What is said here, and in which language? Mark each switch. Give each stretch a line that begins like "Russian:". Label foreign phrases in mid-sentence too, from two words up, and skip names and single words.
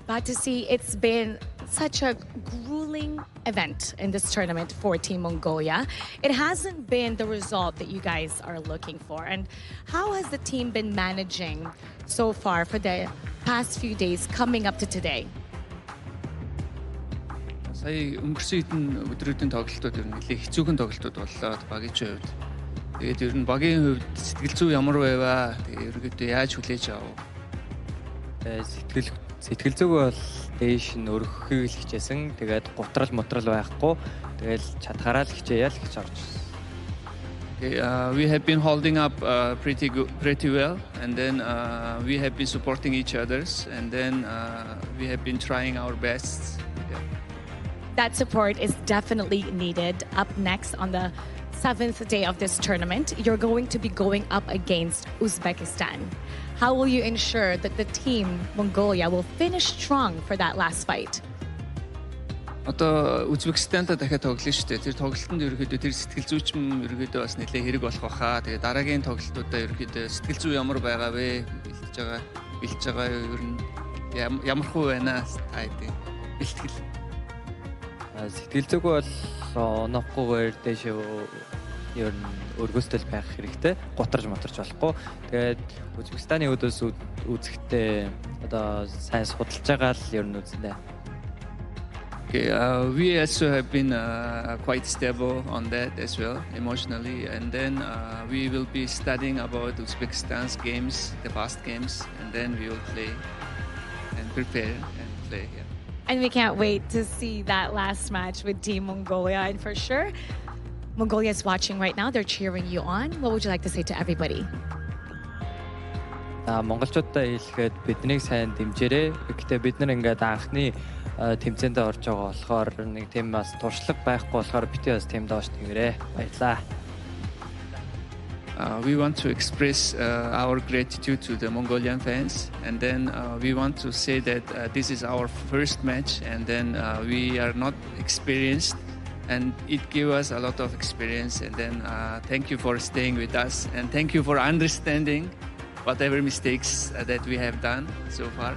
English: Batusi, it's been such a grueling event in this tournament for Team Mongolia. It hasn't been the result that you guys are looking for. And how has the team been managing so far for the past few days coming up to today?
Mongolian: Сая өнгөрсөн хэдэн өдрүүдийн тоглолтууд ер нь нэлээд хэцүүхэн тоглолтууд боллоо багийн хувьд. Тэгээд ер нь багийн хувьд сэтгэл зүй ямар байваа? Тэгээд ерөөдөө яаж хүлээж авав? Сэтгэл зүг бол дээш нь өргөхийг л хичээсэн. Тэгээд гутрал мотрал байхгүй. Тэгэл чадхаараа л хичээе л гэж орж ирсэн.
English: We have been holding up pretty well, and then we have been supporting each others, and then we have been trying our best. Yeah. That support is definitely needed. Up next on the 7th day of this tournament, you're going to be going up against Uzbekistan. How will you ensure that the team Mongolia will finish strong for that last fight?
Mongolian: Одоо Узбекистантай дахиад тоглоно шүү дээ. Тэр тоглолтод ерөөхдөө тэр сэтгэл зүйчм ерөөхдөө бас нэлээд хэрэг болох баха. Тэгээд дараагийн тоглолтуудаа ерөөхдөө сэтгэл зүй ямар байгаа вэ? Бэлж байгаа ер нь ямархуу байна та хэдийн бэлтгэл. Сэтгэл зүг бол оноохгүйгээр дэш ер нь өргөстэй байх хэрэгтэй. Гутарж моторч болохгүй. Тэгээд Узбекистаны өдөөс үзэхдээ одоо сайн судалж байгаа л ер нь үзнэ.
English: We also have been quite stable on that as well, emotionally. And then we will be studying about Uzbekistan's games, the past games, and then we will play and prepare and play. Yeah. And we can't wait to see that last match with Team Mongolia. And for sure, Mongolia is watching right now. They're cheering you on. What would you like to say to everybody?
Mongolian: Монголчуудаа хэлэхэд биднийг сайн дэмжээрэй. Гэхдээ бид нар ингээд анхны тэмцээнд орж байгаа болохоор нэг тийм бас туршлага байхгүй болохоор бити бас тийм доош тэнгэрээ. Баярлаа.
English: We want to express our gratitude to the Mongolian fans, and then we want to say that this is our first match, and then we are not experienced, and it gave us a lot of experience. And then thank you for staying with us, and thank you for understanding whatever mistakes that we have done so far.